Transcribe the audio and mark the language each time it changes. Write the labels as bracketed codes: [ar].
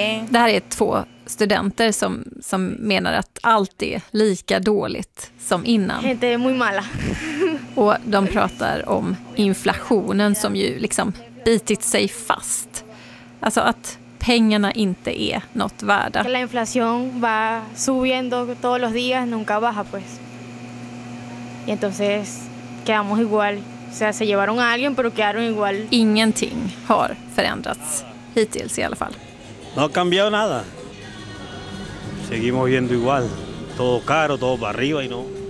[sv] Det här är två studenter som menar att allt är lika dåligt som innan. Och de pratar om inflationen som ju liksom bitit sig fast. Alltså att pengarna inte är något värda. [es] La inflación va subiendo todos los días, nunca baja pues. Y entonces quedamos igual. O sea, se llevaron a alguien, pero quedaron igual. [sv] Ingenting har förändrats hittills i alla fall. [es] No ha cambiado nada. Seguimos viendo igual, todo caro, todo para arriba y no.